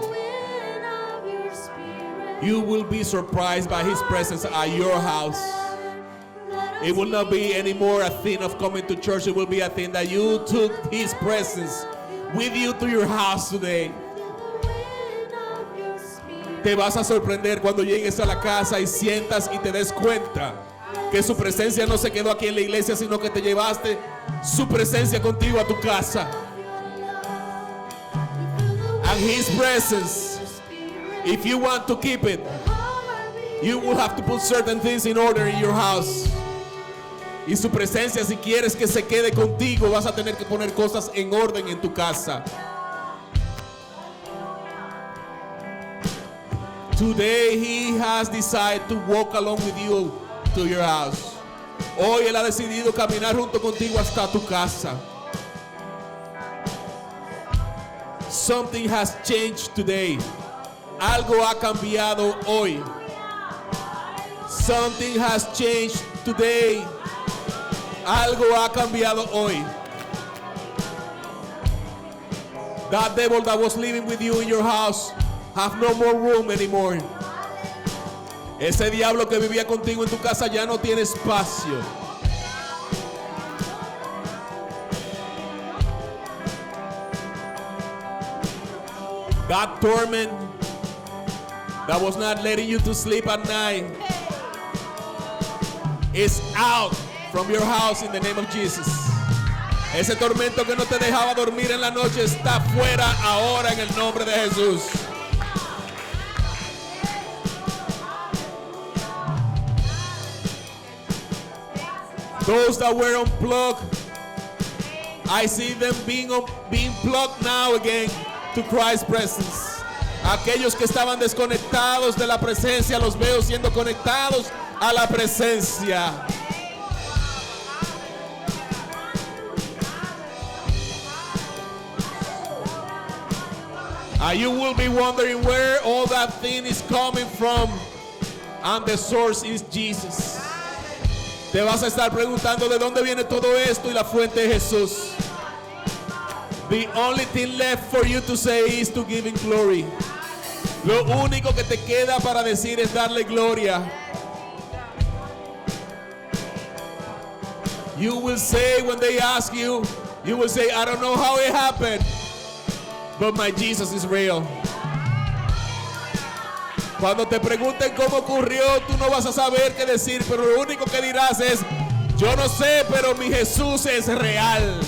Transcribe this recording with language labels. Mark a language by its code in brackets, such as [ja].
[en] wind of your spirit. You will be surprised by His presence at your house. Let us It will not be anymore a thing of coming to church. It will be a thing that you took His presence with you to your house today. feel the wind of your spirit. [es] Te vas a sorprender cuando llegues a la casa y sientas y te des cuenta que su presencia no se quedó aquí en la iglesia, sino que te llevaste su presencia contigo a tu casa. [en] And His presence, if you want to keep it, you will have to put certain things in order in your house. [es] Y su presencia, si quieres que se quede contigo, vas a tener que poner cosas en orden en tu casa. [en] Today he has decided to walk along with you to your house. [es] Hoy él ha decidido caminar junto contigo hasta tu casa. [en] Something has changed today. [es] Algo ha cambiado hoy. [en] Something has changed today. [es] Algo ha cambiado hoy. [en] That devil that was living with you in your house have no more room anymore. [es] Ese diablo que vivía contigo en tu casa ya no tiene espacio. [en] That torment that was not letting you to sleep at night is out from your house in the name of Jesus. [es] Ese tormento que no te dejaba dormir en la noche está fuera ahora en el nombre de Jesús. [en] Those that were unplugged, I see them being plugged now again to Christ's presence. [es] Aquellos que estaban desconectados de la presencia, los veo siendo conectados a la presencia. [en] You will be wondering where all that thing is coming from, and the source is Jesus. [es] Te vas a estar preguntando de dónde viene todo esto, y la fuente es Jesús. [en] The only thing left for you to say is to give him glory. [es] Lo único que te queda para decir es darle gloria. [en] You will say when they ask you, you will say, I don't know how it happened, but my Jesus is real. [es] Cuando te pregunten cómo ocurrió, tú no vas a saber qué decir, pero lo único que dirás es, yo no sé, pero mi Jesús es real.